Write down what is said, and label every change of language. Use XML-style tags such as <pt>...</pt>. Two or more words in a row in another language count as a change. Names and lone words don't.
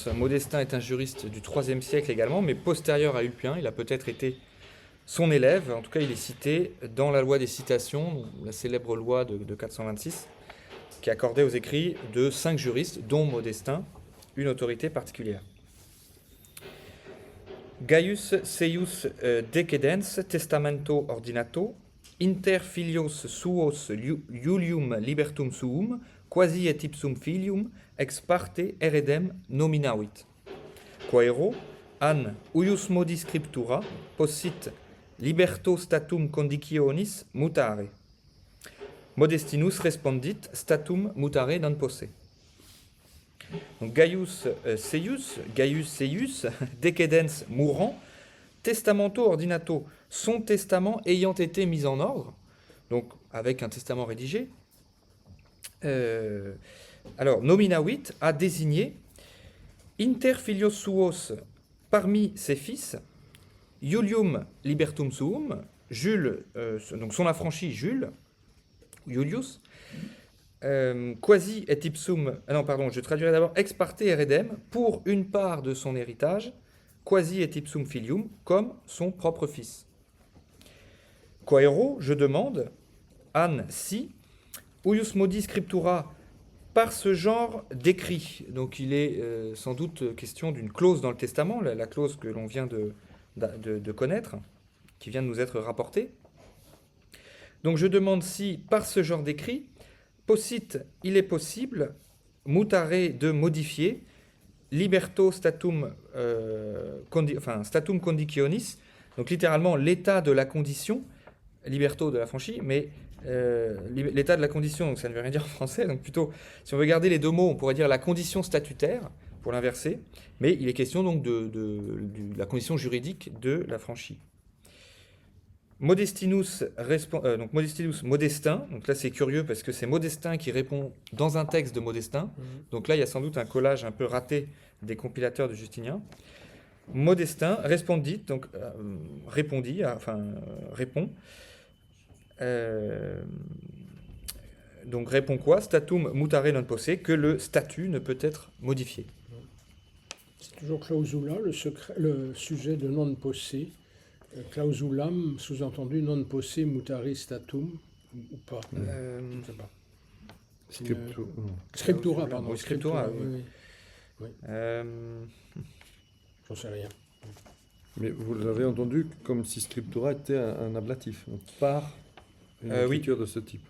<fr>Modestin est un juriste du IIIe siècle également, mais postérieur à Ulpien. Il a peut-être été son élève, en tout cas il est cité dans la loi des citations, la célèbre loi de 426, qui accordait aux écrits de 5 juristes, dont Modestin, une autorité particulière.</fr> <la>Gaius Seius Decedens Testamento Ordinato inter filios suos Iulium libertum suum quasi et ipsum filium ex parte heredem nominavit. Quaero an uius modi scriptura possit liberto statum conditionis mutare. Modestinus respondit statum mutare non posse. Donc Gaius Seius, Decedens mourant, testamento ordinato,</la> <fr>son testament ayant été mis en ordre, donc avec un testament rédigé.</fr> <la>Alors, nominavit</la> <fr>a désigné</fr> <la>inter filios suos,</la> <fr>parmi ses fils,</fr> <la>Iulium libertum suum,</la> <fr>Jules, donc son affranchi Jules,</fr> <la>Iulius, quasi et ipsum,</la> <fr>je traduirai d'abord</fr> <la>ex parte heredem,</la> <fr>pour une part de son héritage,</fr> <la>quasi et ipsum filium,</la> <fr>comme son propre fils. Quaero, je demande, an si,</fr> <la>uius modi scriptura,</la> <fr>par ce genre d'écrit. Donc il est sans doute question d'une clause dans le testament, la clause que l'on vient de connaître, qui vient de nous être rapportée. Donc je demande si, par ce genre d'écrit, il est possible, mutare, de modifier,</fr> <la>liberto statum, statum conditionis,</la> <fr>donc littéralement l'état de la condition, liberto de l'affranchi, mais l'état de la condition, donc ça ne veut rien dire en français, donc plutôt, si on veut garder les deux mots, on pourrait dire la condition statutaire, pour l'inverser, mais il est question donc de la condition juridique de l'affranchi. Modestinus, donc Modestinus Modestin, donc là c'est curieux parce que c'est Modestin qui répond dans un texte de Modestin, donc là il y a sans doute un collage un peu raté des compilateurs de Justinien. Modestin répondit, donc répond, donc répond quoi?</fr> <la>Statum mutare non posse,</la> <fr>que le statut ne peut être modifié. C'est toujours clausula, le sujet de</fr> <la>non posse. Clausulam,</la> <fr>sous-entendu</fr> <la>non posse mutare statum,</la> <fr>ou pas? Je ne sais pas. Scriptura, pardon. Oui, scriptura, oui. J'en sais rien. Mais vous l'avez entendu comme si scriptura était un ablatif, donc par une écriture de ce type.</fr>